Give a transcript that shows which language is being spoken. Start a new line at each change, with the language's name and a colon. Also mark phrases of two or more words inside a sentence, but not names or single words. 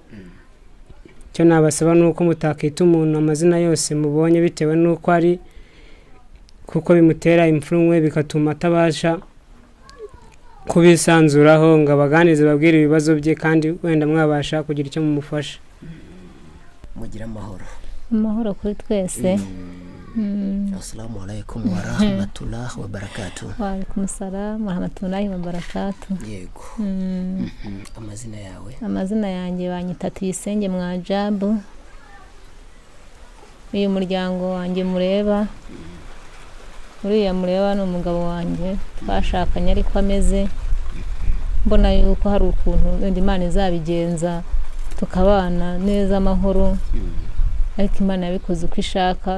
Kinyarwanda: Cyo nabasaba nuko mutakita umuntu amazina yose mubonye bitewe nuko ari, kuko bimutera imfurumwe bigatuma atabasha kubisanzuraho ngo abaganize babwire ibibazo bye kandi wenda mwabasha kugira icyo mumufasha. mugira amahoro kuri twese.
Arabic: السلام عليكم ورحمة الله وبركاته. وعليكم السلام ورحمة الله وبركاته.
Kinyarwanda: Yego. Amazina yawe? Amazina yanjye banyita Tuyisenge Mwajabu. Uyu muryango wanjye mureba, uriya mureba ni umugabo wanjye twashakanye ariko ameze, mbona yuko hari ukuntu Imana izabigenza tukabana neza amahoro, ariko Imana yabikoze uko ishaka.